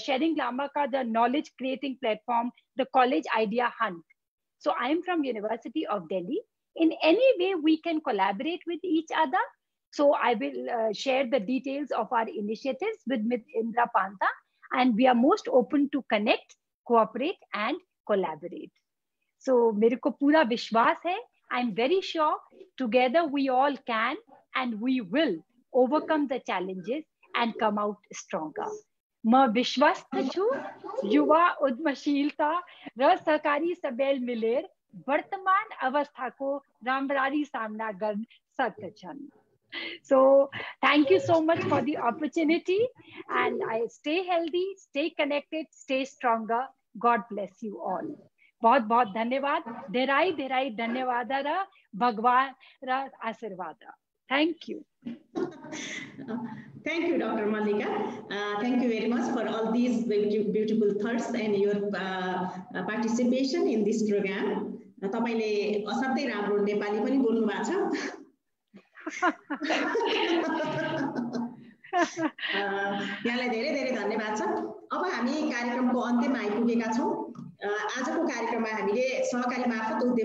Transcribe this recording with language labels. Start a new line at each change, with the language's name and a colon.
English: Shering Lama ka the knowledge creating platform, the College Idea Hunt. So I am from University of Delhi. In any way we can collaborate with each other. So I will share the details of our initiatives with Ms. Indra Panta, and we are most open to connect, cooperate, and collaborate.
Hindi: So मेरे को पूरा विश्वास है.
English: I'm very sure together we all can and we will overcome the challenges and come out stronger.
Nepali: म विश्वस्त छु युवा उद्यमशीलता र सहकारी सबैल मिलेर वर्तमान अवस्थाको राम्ररी सामना गर्न सक्छन्.
English: So thank you so much for the opportunity, and I stay healthy, stay connected, stay stronger. God bless you all.
Hindi: बहुत बहुत धन्यवाद.
Nepali: धेरै धेरै धन्यवाद र भगवान र आशीर्वाद.
English: Thank you. Thank you, Dr. Mallika. Thank you very much for all these beautiful thoughts and your participation in this program.
Nepali: तपाईले असाध्यै राम्रो नेपाली पनि बोल्नु भएको छ. यहाँलाई धेरै धेरै धन्यवाद छ. अब हामी कार्यक्रमको अन्त्यमा आइपुगेका छौं. आजको कार्यक्रममा हामीले सहकारी मार्फत